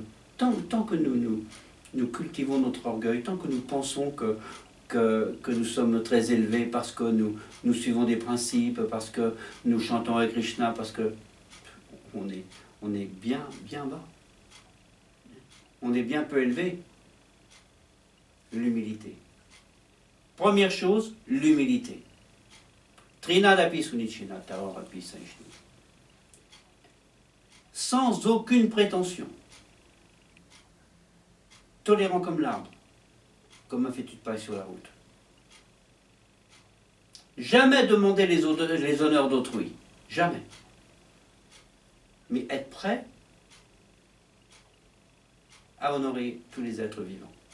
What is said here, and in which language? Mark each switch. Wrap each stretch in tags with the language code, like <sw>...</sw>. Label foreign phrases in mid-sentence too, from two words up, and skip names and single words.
<fr>Tant que nous cultivons notre orgueil, tant que nous pensons que nous sommes très élevés parce que nous suivons des principes, parce que nous chantons avec Krishna, parce que on est bien bas. On est bien peu élevé. L'humilité. Première chose, l'humilité.</fr> <sa>तृणादपि सुनीचेन तरोरपि सहिष्णुना.</sa> <fr>Sans aucune prétention. Tolérant comme l'arbre, comme un fétu de paille sur la route. Jamais demander les honneurs d'autrui. Jamais. Mais être prêt à honorer tous les êtres vivants.</fr>